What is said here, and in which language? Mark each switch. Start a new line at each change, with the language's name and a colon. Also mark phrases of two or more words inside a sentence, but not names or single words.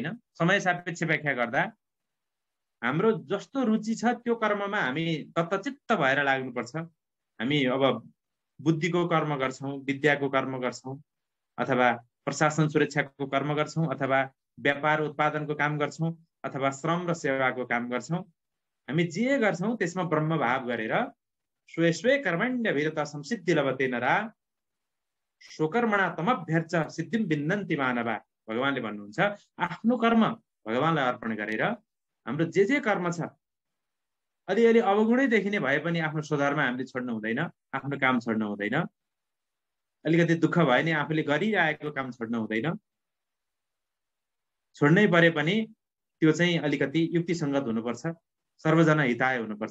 Nepali: समय सापेक्ष व्याख्या गर्दा हाम्रो जस्तो रुचि छ त्यो कर्ममा हामी तत्चित्त भएर लाग्नुपर्छ। हामी अब बुद्धिको कर्म गर्छौं, विद्याको कर्म गर्छौं, अथवा प्रशासन सुरक्षाको कर्म गर्छौं, अथवा व्यापार उत्पादनको काम गर्छौं, अथवा श्रम र सेवाको काम गर्छौं। हामी जे गर्छौं त्यसमा ब्रह्म भाव गरेर
Sanskrit: स्वे स्वे कर्मण्य वीरता संसिद्धि लभते नरा स्वकर्मणा तमभ्यर्च सिद्धिम विन्दन्ति मानवा।
Nepali: भगवानले भन्नुहुन्छ, आफ्नो कर्म भगवानलाई अर्पण गरेर हाम्रो जे कर्म छ, अलिअलि अवगुणै देखिने भए पनि आफ्नो स्वधर्म हामीले छोड्नु हुँदैन, आफ्नो काम छोड्नु हुँदैन। अलिकति दुःख भयो नि आफूले गरिरहेको काम छोड्नु हुँदैन। छोड्नै परे पनि त्यो चाहिँ अलिकति युक्तिसङ्गत हुनुपर्छ,
Sanskrit: सर्वजना हिताय
Nepali: हुनुपर्छ।